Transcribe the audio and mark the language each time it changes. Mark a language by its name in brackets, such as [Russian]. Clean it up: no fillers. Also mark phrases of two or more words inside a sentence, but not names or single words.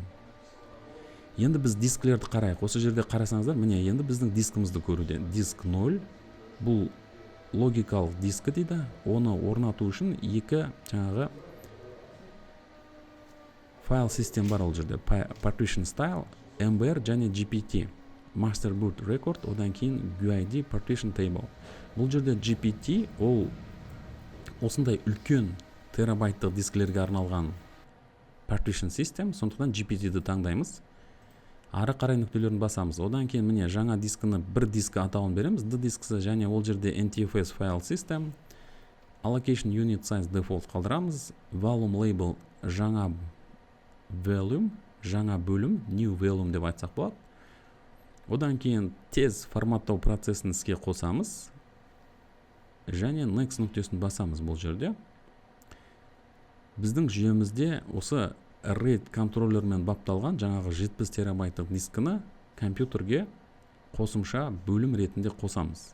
[Kazakh] Енді біз дискілерді қарайық. Осы жерде қарасаңыздар, міне енді біздің дискімізді көруде. Диск 0, бұл логикалық дискі дейді. Оны орнату үшін екі жаңағы файл систем бар ол жерде. [English] Partition style, MBR және GPT. Master boot record, [Kazakh] одан кейін [English] UID partition table. [Kazakh] Бұл жерде GPT ол осындай үлкен терабайттық дискілерге арналған [English] partition system, [Kazakh] сондықтан GPT-ді таңдаймыз. Ары қарай нүктелерін басамыз. Одан кейін міне жаңа дискіні бір дискі атауын береміз. D дискісі және ол жерде [English] NTFS file system, allocation unit size default [Kazakh] қалдырамыз. [English] Volume label [Kazakh] жаңа volume, жаңа бөлім, [English] new volume [Kazakh] деп айтсақ болады. Одан кейін тез форматтау процесін іске қосамыз. Және next нүктесін басамыз бұл жерде. Біздің жүйемізде осы RAID контроллермен бапталған жаңағы 70 терабайттық дискіні компьютерге қосымша бөлім ретінде қосамыз.